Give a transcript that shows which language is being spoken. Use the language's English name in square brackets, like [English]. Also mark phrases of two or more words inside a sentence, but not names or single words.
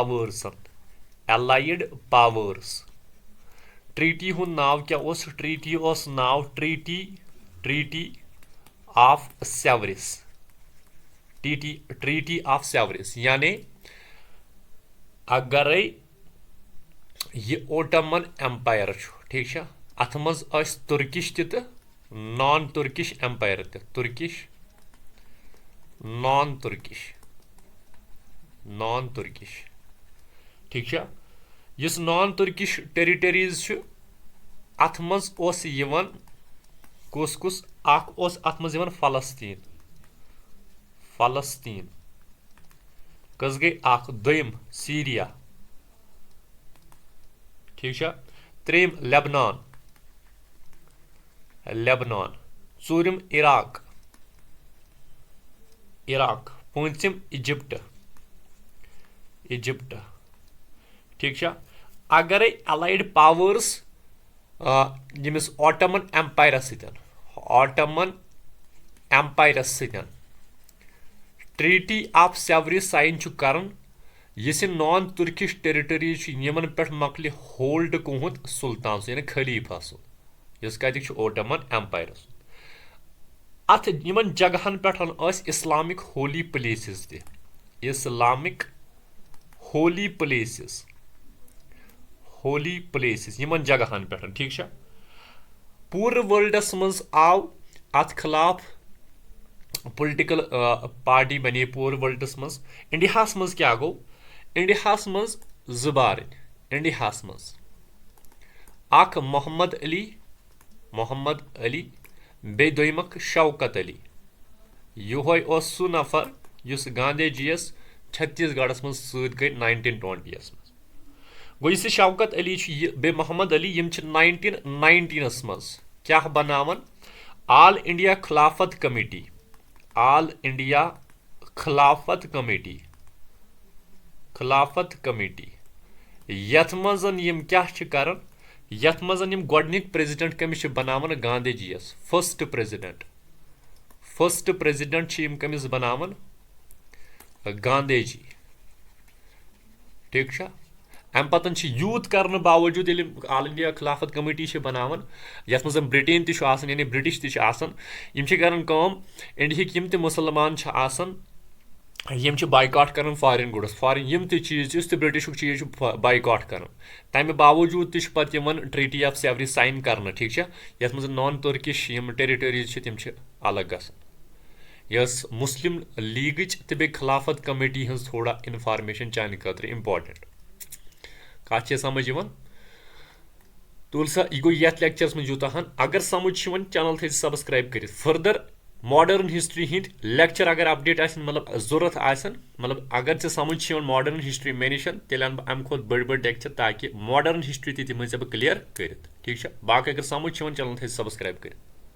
[Kashmiri] पावर्स ट्रीटी हूं नाव क्या ट्रीटी नाव ट्रीटी ऑफ सेवरिस ट्रीटी ऑफ सेवरिस यानी अगर यह ओटमन एम्पायर ठीक है अत मज तुर्किश तो [English] non Turkish [Kashmiri] एम्पायर तुर्किश [English] non Turkish [Kashmiri] ठीक है इस [English] non Turkish territories [Kashmiri] अत मज कुस अत मज फलस्तीन कस गई दोम सीरिया ठीक है त्रेम लेबनान चूरम इराक पूंचम इजिप्ट ठीक है अगर अलाइड पावर्स यमिस ओटमन एम्पायरस ट्रीटी ऑफ सेवरिस साइन कर यह [English] non Turkish territories [Kashmiri] यमन पे मकल होल्ड कोहुत सुल्तान यानी खलीफा इस कत ओटमन एम्पायरस अत यमन जगहन पे [English] Islamic holy places Islamic holy [Kashmiri] प्लेसेस यमन जगहन पे ठीक है पूरे वर्ल्डस मज आव अत खिलाफ [English] political party [Kashmiri] बने पूरे वर्ल्डस मज इंडियास मज क्या गो इंडियास मज जुबार इंडियास मज अख मोहम्मद अली बे दोयमक शौकत अली यह सह नफर युस गांधी जीस छत्तीसगढ़ मज सत गई 1920 मज गो इस शौकत अली बे मोहम्मद अली यम 1919 मज क्या बनावन ऑल इंडिया खिलाफत कमेटी यथ मज यम क्या करन यथ मज गोडनिक प्रेसिडेंट कमिस बनावन गांधी जीस फर्स्ट प्रेसिडेंट कमिस बनावन गांधी जी ठीक है अम पतन यूत करने बावजूद ऑल इंडिया खिलाफत कमेटी बनावन यथ मज ब्रिटेन यानी ब्रिटिश कर इंडिया यम मुसलमान यम बाइकआउट कर फॉरेन गुड्स यम चीज ब्रिटिश चीज बाइकआउट कर तमें बावजूद तम ट्रीटी ऑफ सेवरिस साइन कर ठीक है यथ मज [English] non Turkish territories [Kashmiri] तम अलग गस मुस्लिम लीग तो बे खिलाफत कमेटी हज थोड़ा इन्फॉर्मेशन चाने खतर इम्पोर्टेंट कत समझ तुल सा यह गो ये लेक्चरस में यूतान अगर समझ चैनल थे सब्सक्राइब कर फर्दर [English] modern history [Kashmiri] हिंद लेक्चर अगर अपडेट मतलब जरूरत मतलब अगर ऐ समझ [English] modern history [Kashmiri] मे निश तेल अन अम खुद बड़ लेक्चर ताकि [English] modern history [Kashmiri] तम क्लियर कर ठीक है बाकी अगर समझ चैनल थे सब्सक्राइब कर